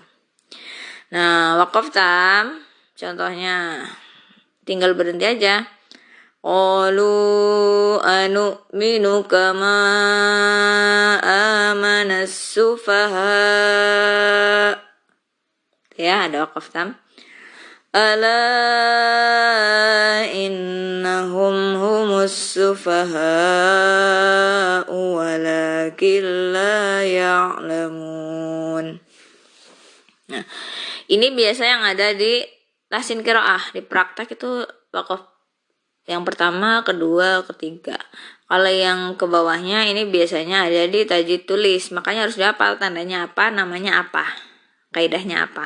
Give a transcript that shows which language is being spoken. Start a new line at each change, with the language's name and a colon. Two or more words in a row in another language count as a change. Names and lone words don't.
Indonesian: Nah, waqaf tam contohnya tinggal berhenti aja.
Arabic: قالوا أنؤمن كما آمن السفهاء.
Indonesian: Ya, ada waqaf tam.
Arabic: ألا إنهم هم السفهاء ولكن لا يعلمون.
Indonesian: Nah, ini biasa yang ada di tahsin qiraah, di praktek itu waqaf yang pertama, kedua, ketiga. Kalau yang ke bawahnya ini biasanya ada di tajwid tulis, makanya harus dihafal tandanya apa, namanya apa, kaidahnya apa.